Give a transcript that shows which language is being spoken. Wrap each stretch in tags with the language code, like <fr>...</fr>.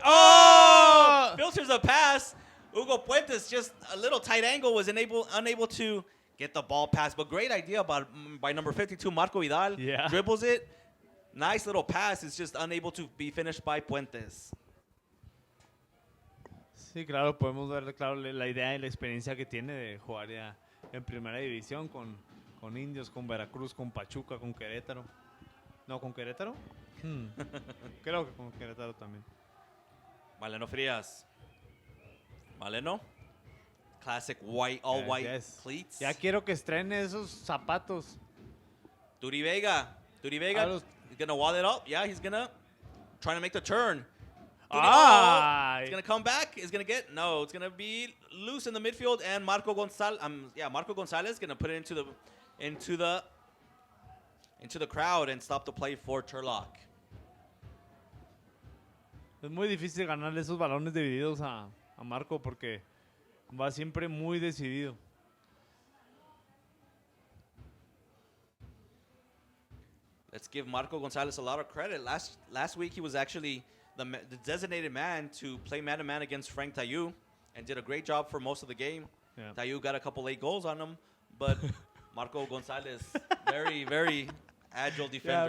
<en>Oh! Filters a pass. Hugo Puentes, just a little tight angle, was unable to get the ball pass. But great idea by number 52, Marco Vidal. Yeah. Dribbles it. Nice little pass. It's just unable to be finished by Puentes.</en> <es>Sí, claro, podemos ver la idea y la experiencia que tiene de jugar ya en primera división con Indios, con Veracruz, con Pachuca, con Querétaro. No, ¿con Querétaro? Creo que con Querétaro también.</es> <en>Maleno Frías. Maleno. Classic white, all white cleats.</en> <es>Ya quiero que estrene esos zapatos.</es> <en>Turi Vega. He's going to wall it up. Yeah, he's going to try to make the turn. It's going to come back. It's going to get... No, it's going to be loose in the midfield. And Marco Gonzalez is going to put it into the crowd and stop the play for Turlock.</en> <es>Es muy difícil ganarle esos balones divididos a Marco porque va siempre muy decidido.</es> <en>Let's give Marco Gonzalez a lot of credit. Last week, he was actually the designated man to play man-to-man against Frank Tayu and did a great job for most of the game. Yeah. Tayu got a couple late goals on him, but Marco Gonzalez, very, very agile defender.</en>